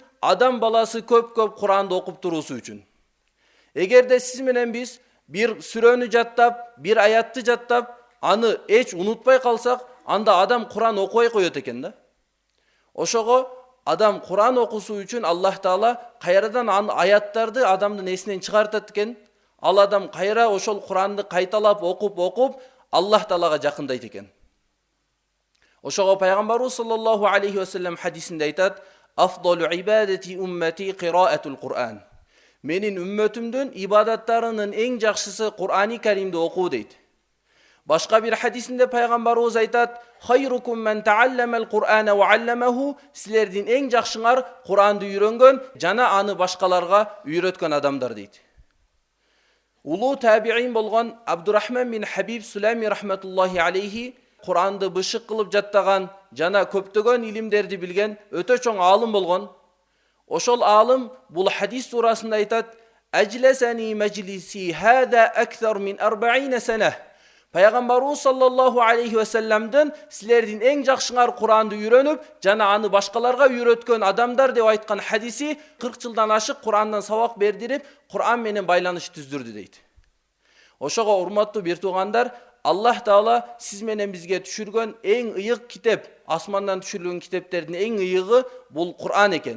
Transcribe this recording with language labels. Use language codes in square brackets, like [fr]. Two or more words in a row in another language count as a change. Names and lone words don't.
[ky] Адам баласы көп-көп Кур'анды окуп туруусу үчүн. Эгерде сиз менен биз бир сүрөнү жаттап, бир аятты жаттап, аны эч унутпай калсак, анда адам Кур'ан окубай коет экен да. Ошого адам Кур'ан окусу үчүн Аллах Таала кайрадан аяттарды адамдын эсинен чыгартат экен. Ал адам кайра ошол Кур'анды кайталап окуп Аллах Таалага жакындайт экен. Ошого пайгамбарыбыз [ar] صلى الله عليه وسلم [ky] хадисинде айтат: [ar] "أفضل عبادة أمتي قراءة القرآن." [ky] Менин үммөтүмдүн ибадаттарынын эң жакшысы Кур'ан-ы Каримди окуу дейт. Башка бир хадисинде пайгамбарыбыз айтат: [ar] "خيركم من تعلم القرآن وعلمه." [ky] Силердин эң жакшыңар Кур'анды үйрөнгөн жана аны башкаларга үйрөткөн адамдар дейт. Улуу табиин болгон Абдурахман бин Хабиб Сулайми [ar] رحمة الله عليه [ky] Кур'анды бышык кылып жаттаган жана көптөгөн илимдерди билген өтө чоң аалым болгон. Ошол аалым бул хадис туурасында айтат: [ar] "أجلسني مجلسي هذا أكثر من 40 سنة." [ky] Пайгамбарыбыз [ar] صلى الله عليه وسلم [ky] силердин эң жакшыңар Кур'анды үйрөнүп, жана аны башкаларга үйрөткөн адамдар деп айткан хадиси 40 жылдан ашык Кур'андан сабак бердирип, Кур'ан менен байланыш түздүрдү дейт. Ошого урматтуу бир туугандар, Аллах Таала сиз менен бизге түшүргөн эң ыйык китеп, асмандан түшүрүлгөн китептердин эң ыйыгы бул Кур'ан экен.